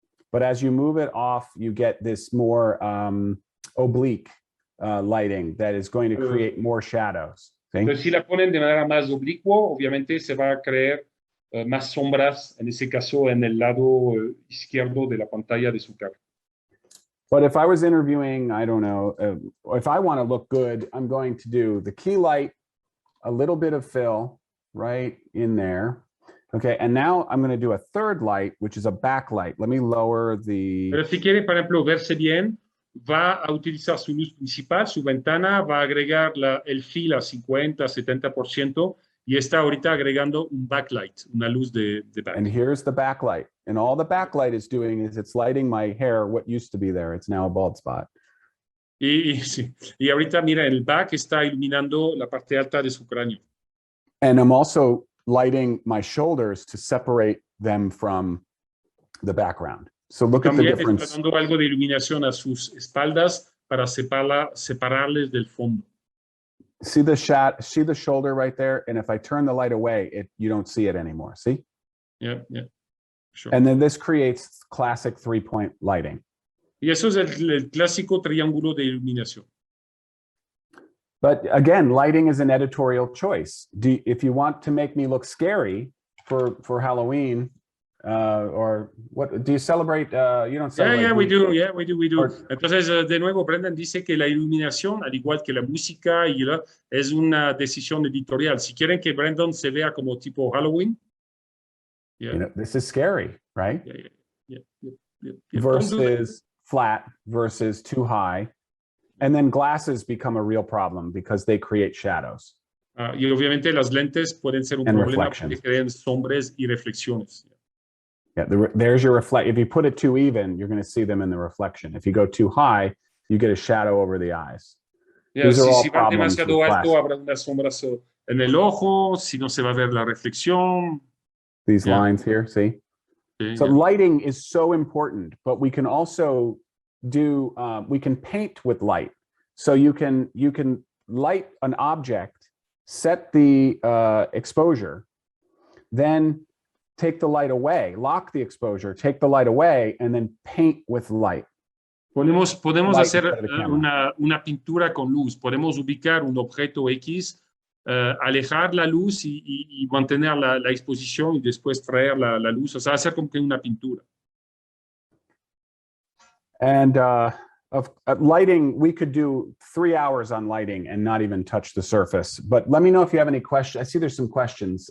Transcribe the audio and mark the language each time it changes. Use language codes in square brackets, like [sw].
[en] But as you move it off, you get this more oblique lighting that is going to create more shadows. [es] Pero si la ponen de manera más oblicua, obviamente se va a crear más sombras, en ese caso en el lado izquierdo de la pantalla de su cara. [en] But if I was interviewing, I don't know, if I want to look good, I'm going to do the key light, a little bit of fill right in there. Okay, and now I'm going to do a third light, which is a backlight. Let me lower the... [es] Pero si quiere, por ejemplo, verse bien, va a utilizar su luz principal, su ventana, va a agregar el fill a 50, 70%, y está ahorita agregando un backlight, una luz de back. [en] And here's the backlight. And all the backlight is doing is it's lighting my hair, what used to be there. It's now a bald spot. [es] Y ahorita, mira, el back está iluminando la parte alta de su cráneo. [en] And I'm also lighting my shoulders to separate them from the background. So look at the difference. [es] Está dando algo de iluminación a sus espaldas para separarles del fondo. [en] See the shoulder right there? And if I turn the light away, you don't see it anymore. See? Yeah, sure. And then this creates classic three-point lighting. [es] Y eso es el clásico triángulo de iluminación. [en] But again, lighting is an editorial choice. If you want to make me look scary for Halloween, or what do you celebrate? You don't celebrate. Yeah, we do. [es] Entonces, de nuevo, Brendan dice que la iluminación, al igual que la música, es una decisión editorial. Si quieren que Brendan se vea como tipo Halloween, [en] you know, this is scary, right? Yeah. Versus flat versus too high. And then glasses become a real problem because they create shadows. [es] Y obviamente las lentes pueden ser un problema porque crean sombras y reflexiones. [en] Yeah, there's your reflect. If you put it too even, you're going to see them in the reflection. If you go too high, you get a shadow over the eyes. [es] Yeah, si va demasiado alto, habrá unas sombras en el ojo, si no se va a ver la reflexión. [en] These lines here, see? So lighting is so important, but we can also we can paint with light. So you can light an object set the exposure, then take the light away, lock the exposure, take the light away, and then paint with light. [es] Podemos [en] Light [es] hacer [en] instead of the camera. [es] una pintura con luz. Podemos ubicar un objeto X, alejar la luz y mantener la exposición y después traer la luz. O sea, hacer como que una pintura. [en] And lighting, we could do 3 hours on lighting and not even touch the surface. But let me know if you have any questions. I see there's some questions.